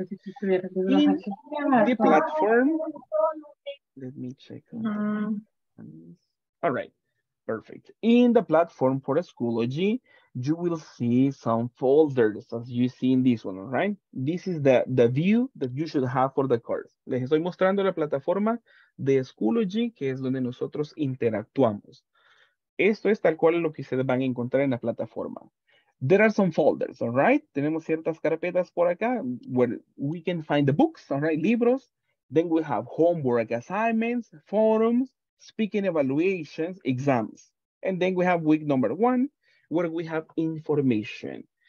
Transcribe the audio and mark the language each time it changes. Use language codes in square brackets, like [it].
[en] In the platform, let me check. All right. Perfect. In the platform for Schoology, you will see some folders as you see in this one, all right? This is the view that you should have for the course. [es] Les estoy mostrando la plataforma de Schoology, que es donde nosotros interactuamos. Esto es tal cual lo que ustedes van a encontrar en la plataforma. [en] There are some folders, all right? [es] Tenemos ciertas carpetas por acá [en] where we can find the books, all right? Libros. Then we have homework assignments, forums, speaking evaluations, exams. And then we have week number 1, where we have information.